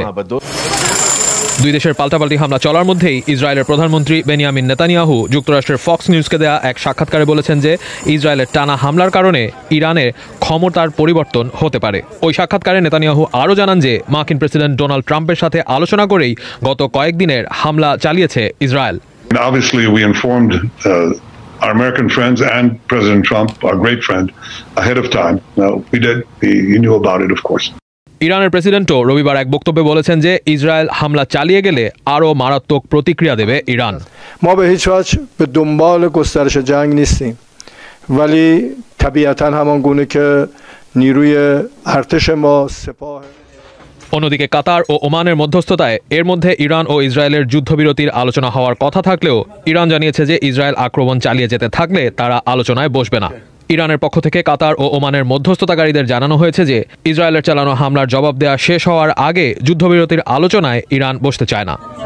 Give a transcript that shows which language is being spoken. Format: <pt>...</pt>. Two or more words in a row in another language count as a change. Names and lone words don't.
<bn>দুই দেশের পাল্টাপাল্টি হামলা চলার মধ্যেই ইসরায়েলের প্রধানমন্ত্রী বেনিয়ামিন নেতানিয়াহু যুক্তরাষ্ট্রের ফক্স নিউজকে দেয়া এক সাক্ষাৎকারে বলেছেন যে ইসরায়েলের টানা হামলার কারণে ইরানের ক্ষমতার পরিবর্তন হতে পারে। ওই সাক্ষাৎকারে নেতানিয়াহু আরও জানান যে মার্কিন প্রেসিডেন্ট ডোনাল্ড ট্রাম্পের সাথে আলোচনা করেই গত কয়েকদিনের হামলা চালিয়েছে ইসরায়েল।</bn> <en>Obviously, we informed our American friends and President Trump, our great friend, ahead of time. We did. He knew about it, of course.</en> <bn>ইরানের প্রেসিডেন্টও রবিবার এক বক্তব্যে বলেছেন যে ইসরায়েল হামলা চালিয়ে গেলে আরও মারাত্মক প্রতিক্রিয়া দেবে ইরান।</bn> <fa>ما به هیچ وجه به دنبال گسترش جنگ نیستیم. ولی طبیعتاً همان گونه که نیروی ارتش ما سپاه</fa> <bn>অন্যদিকে কাতার ও ওমানের মধ্যস্থতায় এর মধ্যে ইরান ও ইসরায়েলের যুদ্ধবিরতির আলোচনা হওয়ার কথা থাকলেও ইরান জানিয়েছে যে ইসরায়েল আক্রমণ চালিয়ে যেতে থাকলে তারা আলোচনায় বসবে না। ইরানের পক্ষ থেকে কাতার ও ওমানের মধ্যস্থতাকারীদের জানানো হয়েছে যে ইসরায়েলের চালানো হামলার জবাব দেওয়া শেষ হওয়ার আগে যুদ্ধবিরতির আলোচনায় ইরান বসতে চায় না।</bn>